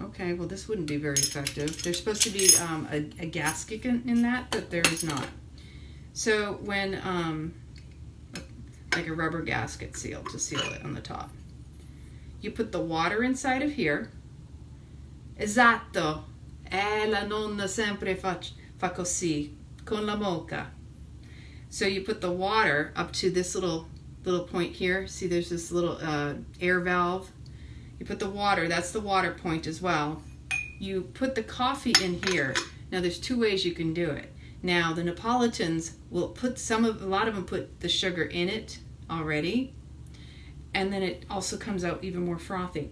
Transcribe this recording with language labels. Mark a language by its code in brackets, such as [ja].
[en] Okay, well this wouldn't be very effective. There's supposed to be a gasket in that, but there is not. So when, like a rubber gasket seal to seal it on the top. You put the water inside of here. [it] Esatto. La nonna sempre fa così, con la mocha. [en] So you put the water up to this little point here. See, there's this little air valve. You put the water, that's the water point as well. You put the coffee in here. Now there's two ways you can do it. Now the Neapolitans will put a lot of them put the sugar in it already, and then it also comes out even more frothy.